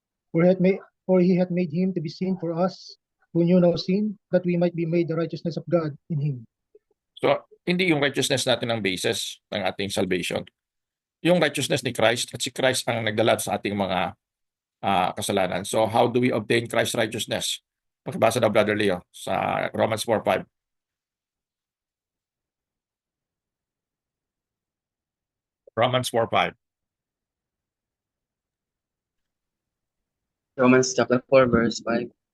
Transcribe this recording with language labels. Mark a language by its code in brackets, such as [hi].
[en] For he hath made him to be sin for us who knew no sin, that we might be made the righteousness of God in him. [tl] So, hindi yung righteousness natin ang basis ng ating salvation. Yung righteousness ni Christ, at si Christ ang nagdala sa ating mga kasalanan. [en] So, how do we obtain Christ's righteousness? [tl] Pakibasa daw, Brother Leo, sa Romans 4:5. [en] Romans 4:5. Romans chapter 4, verse 5.